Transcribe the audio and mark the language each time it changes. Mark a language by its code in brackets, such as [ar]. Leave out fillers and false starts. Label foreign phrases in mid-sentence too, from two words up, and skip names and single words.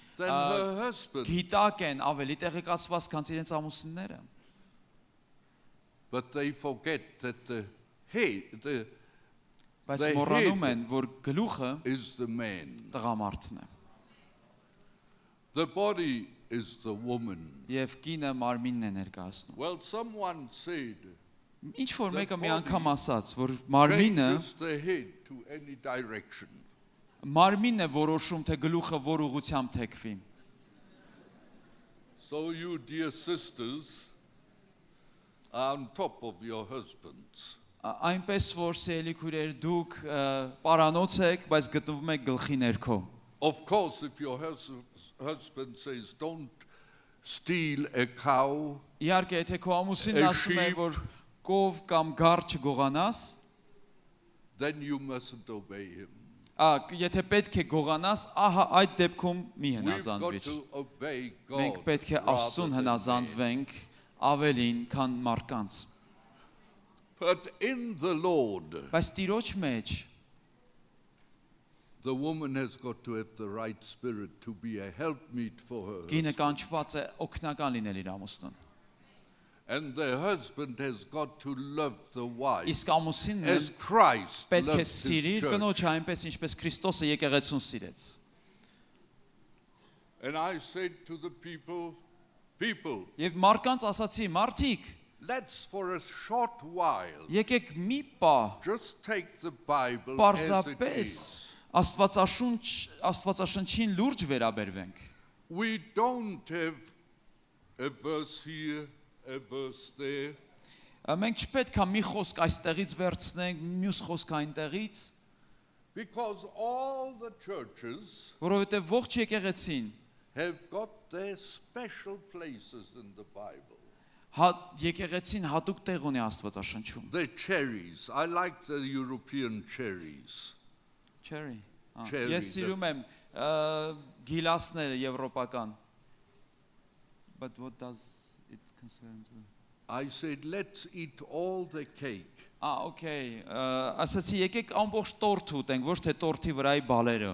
[en] than her husband. [hy] Գիտակ են, ավելի տեղեկացված, քան իրենց ամուսինները։ [en] But they forget that the head [hy] Բայց մոռանում են, որ գլուխը [en] is the man. [hy] տղամարդն է։ [en] The body is the woman. [hy] Եվ կինը մարմինն է ներկայացնում։ [en] Well, someone said, [hy] Ինչ որ մեկը մի անգամ ասաց, որ մարմինը [en] changes the head to any direction. [hy] Մարմինն է որոշում, թե գլուխը որ ուղղությամբ թեքվի։ [en] So you dear sisters are on top of your husbands. [hy] Այնպես որ սիրելի քույրեր, դուք պարանոց եք, բայց գտնվում եք գլխի ներքո։ [en] Of course, if your husband says, don't steal a cow, [hy] Իհարկե, եթե քո ամուսինն ասում է, որ կով կամ գառ չգողանաս, [en] then you mustn't obey him. [hy] Եթե պետք է գողանաս, ահա այդ դեպքում մի [en] We've got [hy] հնազանդվիր։ [en] to obey [hy] Մենք [en] God [hy] պետք է Աստծուն [en] rather than man. [hy] հնազանդվենք ավելին, քան մարդկանց։ [en] But in the Lord, [hy] Բայց Տիրոջ մեջ [en] the woman has got to have the right spirit to be a helpmeet for her. [hy] կինը կանչված է օգնական լինել իր ամուսնուն։ [en] And the husband has got to love the wife [hy] Իսկ ամուսինն [en] as Christ [hy] պետք է [en] loved his [hy] սիրի իր [en] church. [hy] կնոջը այնպես ինչպես Քրիստոսը եկեղեցուն սիրեց։ [en] And I said to the people, [hy] Եվ մարդկանց ասացի, մարդիկ, [en] let's for a short while [hy] եկեք մի պահ [en] just take the Bible as it [hy] պարզապես [en] is. [hy] Աստվածաշնչին լուրջ վերաբերվենք։ [en] We don't have a verse here, a verse there. [hy] Մենք չպետք է մի խոսք այստեղից վերցնենք, մյուս խոսք այնտեղից, [en] Because all the churches [hy] որովհետև ողջ եկեղեցին [en] have got their special places in the Bible. [hy] եկեղեցին հատուկ տեղ ունի Աստվածաշնչում։ [en] The cherries. I like the European cherries. Cherry. Cherry, [hy] Ես սիրում եմ գիլասները եվրոպական։ [en] But what does it concern to? I said, let's eat all the cake. [hy] Okay, ասացի եկեք ամբողջ տորթ ուտենք, ոչ թե տորթի վրայի բալերը։